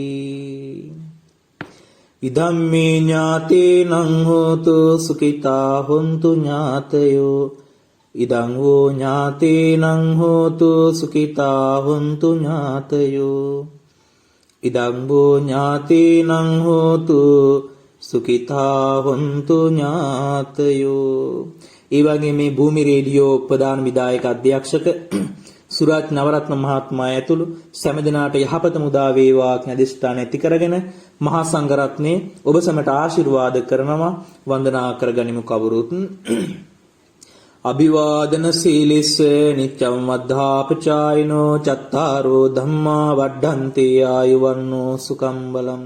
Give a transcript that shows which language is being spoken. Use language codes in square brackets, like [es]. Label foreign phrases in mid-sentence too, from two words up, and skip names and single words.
[pi] ඉදම්මේ ඥාතේනං හෝතු සුඛිතා හොන්තු ඥාතයෝ. ඉදං වූ ඥාතේනං හෝතු සුඛිතා හොන්තු ඥාතයෝ. ඉදං වූ ඥාතේනං හෝතු සුඛිතා හොන්තු ඥාතයෝ. [si] ඒ වගේ මේ භූමි රේඩියෝ ප්‍රධාන විධායක අධ්‍යක්ෂක සුරාජ් නවරත්න මහත්මයා ඇතුළු සෑම දිනාට යහපත මුදා වේවා කියන අදිෂ්ඨාන ඇති කරගෙන මහා සංඝරත්නයේ ඔබ සැමට ආශිර්වාද කරනවා. වන්දනා කරගනිමු කවුරුත්. [pi] අභිවාදන සීලිස්ස නිච්ඡම් වද්ධාපචායිනෝ චත්තාරෝ ධම්මා වඩ්ඩන්ති ආයුවන්නෝ සුඛං බලං.